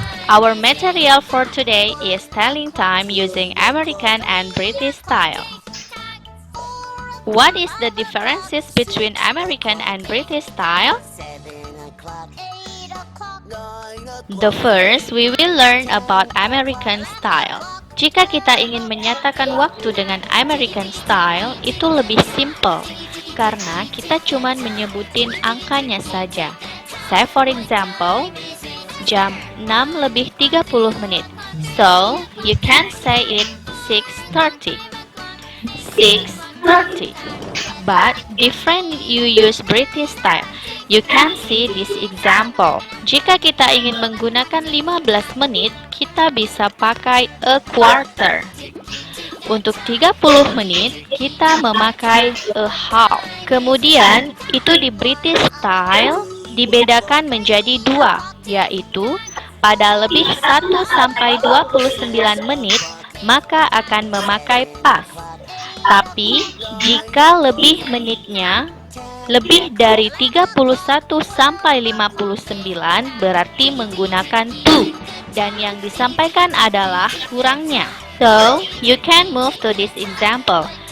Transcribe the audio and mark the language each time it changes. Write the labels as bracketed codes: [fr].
[en] Our material for today is telling time using American and British style. What is the differences between American and British style? The first, we will learn about American style. [id] Jika kita ingin menyatakan waktu dengan American style, itu lebih simple karena kita cuma menyebutin angkanya saja. [en] Say for example, [id] jam 6 lebih 30 menit. [en] So, you can say it 6:30. 6:30. But different you use British style. You can see this example. [id] Jika kita ingin menggunakan 15 menit, kita bisa pakai a quarter. Untuk 30 menit, kita memakai a half. Kemudian, itu di British style dibedakan menjadi dua, yaitu pada lebih 1 sampai 29 menit, maka akan memakai past. Tapi, jika lebih menitnya lebih dari 31 sampai 59 berarti menggunakan to. Dan yang disampaikan adalah kurangnya. [en] So, you can move to this example.